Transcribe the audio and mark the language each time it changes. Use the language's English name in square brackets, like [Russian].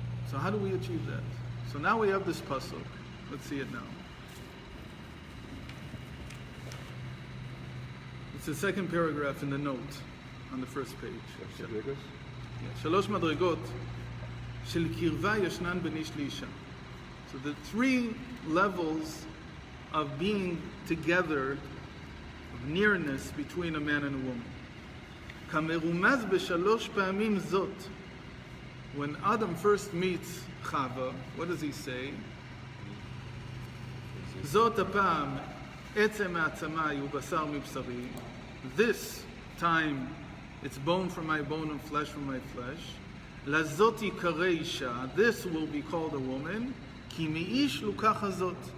[English] So how do we achieve that? So now we have this pasuk. Let's see it now. It's the second paragraph in the note on the first page. [Hebrew] שלוש מדרגות של קרבה ישנן בין איש לאישה. [English] So the three levels of being together, of nearness between a man and a woman. [Hebrew] כמרומז בשלוש פעמים זאת. [English] When Adam first meets Chava, what does he say? [Hebrew] זאת הפעם עצם מעצמי ובשר מבשרי. [English] This time it's bone from my bone and flesh from my flesh. [Hebrew] לזאת יקרא אישה. [English] This will be called a woman. [Hebrew] כי מאיש לוקחה זאת.